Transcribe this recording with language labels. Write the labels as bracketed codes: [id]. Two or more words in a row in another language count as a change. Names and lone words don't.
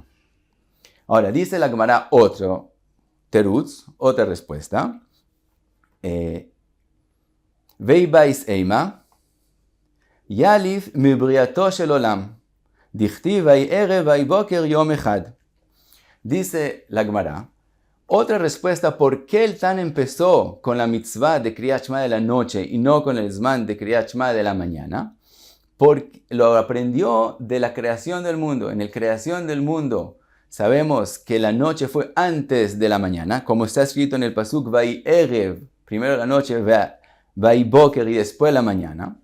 [es] Ahora, dice la Gemara otro terutz, otra respuesta. [arc] ואיבעית אימא יליף [he] מבריאתו של עולם דכתיב ויהי ערב ויהי בקר יום אחד. [es] Dice la Gemara, otra respuesta, ¿por qué el Tan empezó con la mitzvah de Kriyat Shema de la noche y no con el Zman de Kriyat Shema de la mañana? Porque lo aprendió de la creación del mundo. En la creación del mundo sabemos que la noche fue antes de la mañana, como está escrito en el pasuk Vay'erev, primero la noche, Vayboker y después la mañana.